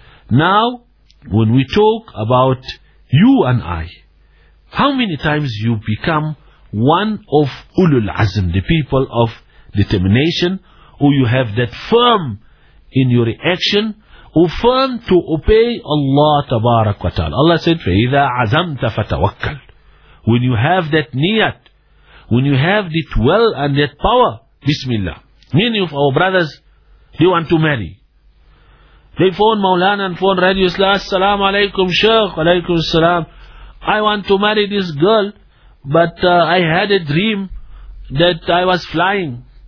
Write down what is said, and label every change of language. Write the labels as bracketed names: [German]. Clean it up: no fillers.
[English] Now, when we talk about you and I, how many times you become one of Ulul Azm, the people of determination, or you have that firm in your reaction, or firm to obey Allah Tabarak wa Ta'ala. Allah said, [Arabic] فَإِذَا عَزَمْتَ فَتَوَكَّلْ. [English] When you have that niyat, when you have that will and that power, Bismillah. Many of our brothers, they want to marry. They phone Maulana and phone Radio Islam, Assalamu alaikum Shaykh, alaikum salam. I want to marry this girl, but I had a dream that I was flying.